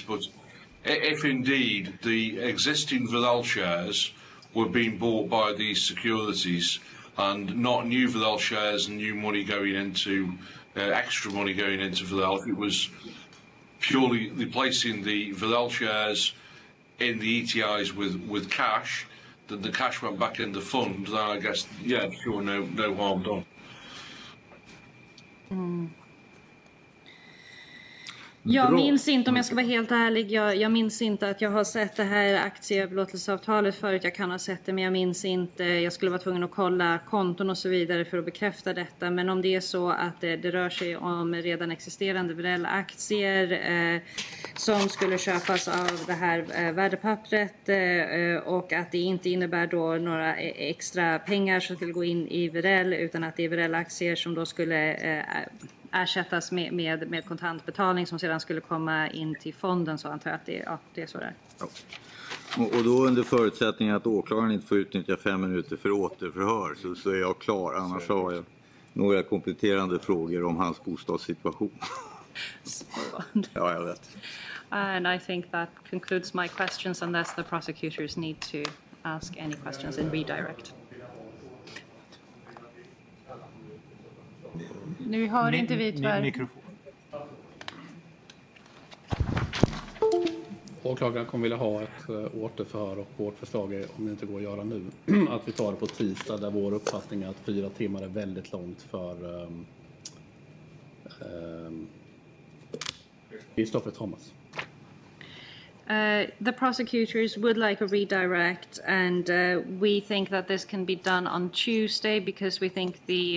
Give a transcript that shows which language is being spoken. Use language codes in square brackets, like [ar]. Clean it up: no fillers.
[en] But if indeed the existing Werel shares were being bought by these securities, and not new Werel shares and new money going into extra money going into Werel, if it was purely replacing the Werel shares in the ETIs with cash, that the cash went back in the fund, then I guess, yeah, sure, no harm done. [sv] Jag minns inte, om jag ska vara helt ärlig, jag minns inte att jag har sett det här aktieöverlåtelseavtalet förut. Jag kan ha sett det, men jag minns inte. Jag skulle vara tvungen att kolla konton och så vidare för att bekräfta detta. Men om det är så att det rör sig om redan existerande Werel-aktier som skulle köpas av det här värdepappret och att det inte innebär då några extra pengar som skulle gå in i Werel, utan att det är Werel-aktier som då skulle ersättas med kontantbetalning som sedan skulle komma in till fonden, så antar jag att det är så där. Ja. Och då under förutsättning att åklagaren inte får utnyttja 5 minuter för återförhör så är jag klar. Annars har jag några kompletterande frågor om hans bostadssituation. Ja, jag vet. [en] And I think that concludes my questions unless the prosecutors need to ask any questions in redirect. [sv] Nu hör inte vi tyvärr. Mikrofon. Åklagaren kommer vilja ha ett återförhör, och vårt förslag är, om det inte går att göra nu, att vi tar det på tisdag, där vår uppfattning är att 4 timmar är väldigt långt för Kristoffer Thomas. [en] The prosecutors would like a redirect, and we think that this can be done on Tuesday because we think the